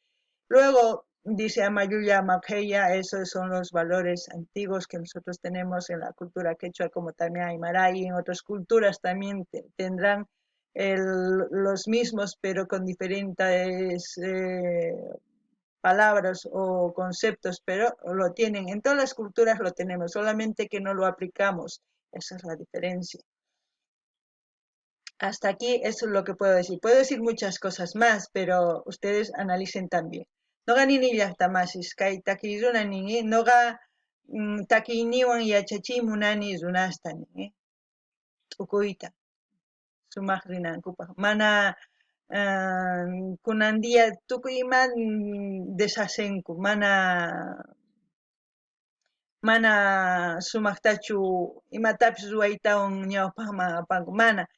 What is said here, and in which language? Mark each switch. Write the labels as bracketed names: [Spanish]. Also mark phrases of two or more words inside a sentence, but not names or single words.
[Spanish] Luego dice Amayuya Maqueya, esos son los valores antiguos que nosotros tenemos en la cultura quechua, como también aymara, y en otras culturas también tendrán los mismos, pero con diferentes palabras o conceptos, pero lo tienen. En todas las culturas lo tenemos, solamente que no lo aplicamos. Esa es la diferencia. Hasta aquí eso es lo que puedo decir. Puedo decir muchas cosas más, pero ustedes analicen también. [Quechua] Noga nini llaqtamasis kay takiyrunanin, noga takiyniwan yachachimunani runastani, t'ukuyta sumaq rinankupaq. Mana kunandiya tukuy ima deshacinku, mana sumaqtachu imatapis ruwaytawan ñawpaqman apanku, mana.